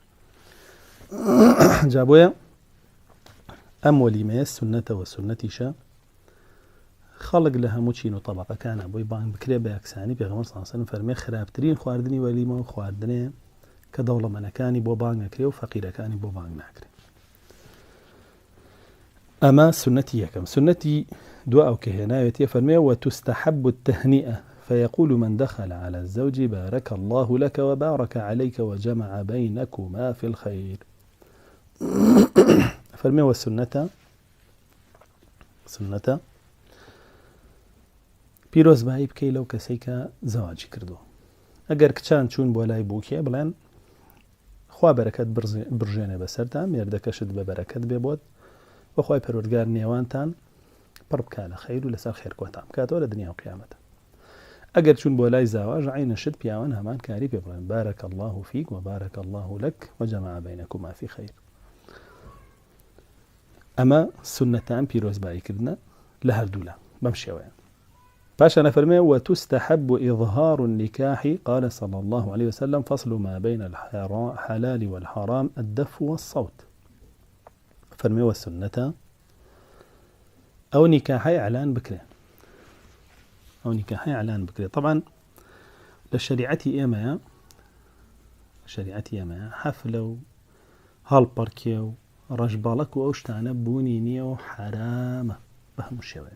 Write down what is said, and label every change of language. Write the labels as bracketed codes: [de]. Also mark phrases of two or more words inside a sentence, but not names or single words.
[ckb] جا بۆیە ئەم وەلیمەیە سونەتەوە سونەتیشە خەڵک لە هەموو چین و تەبەقەکانە بۆی بانگ بکرێ بە یەکسانی پێغەمبەر [ar] صلی الله علیه و سەلەم [ckb] فەرمێ خراپترین خواردنی وەلیمە خواردنێ کە دەوڵەمەندەکانی بۆ بانگ نەکرێ و فەقیرەکانی بۆ بانگ ناکرێ. ئەمە سنەتی یەکەم. سنەتی دو ئەو کە هێناوێتیە فەرمێ [ar] وتستحب التهنئة فيقول من دخل على الزوج بارك الله لك وبارك عليك وجمع بينكما في الخير. [ckb] فەرمێ وسنەتە سنەتە پیرۆزبایی بکەی لەو کەسەی کە زەواجی کردووە. ئەگەر کچان چوون بۆ لای بووکێ بڵێن خوا بەرەکەت برژێنێ بەسەرتان مێردەکەشت بە بەرەکەت بێ بۆت بەخوای پەروەردگار نێوانتان پڕ بکە لە خەیر و لەسەر خێرکۆتان بکاتەوە لە دنیا و قیامەتە. ئەگەر چوون بۆ لای زاواژ عینەشت پیاوان هەمان کاری پێ بڵێن [ar] بارك الله فيك وبارك الله لك وجمع بينكما في خير. [ckb] ئەمە سنەتان پیرۆزباییکردنە لە هەردوولا بەم شێوەیە. پاشان فەرمێ [ar] وتستحب إظهار النكاح قال صلى الله عليه وسلم فصل ما بين الحلال والحرام الدف والصوت. [ckb] فەرمێ وسنەتە ئەو نیکاحی ئەعلان بکرێ ئەو نیکاحی ئەعلان بکرێ. طبعا لە شریعەتی ئێمەیە حەفلە و هەڵپەرکێ و ڕەشباڵەک و ئەو شتانە بوونی نییە و حرامە بە هەموو شێوەیە.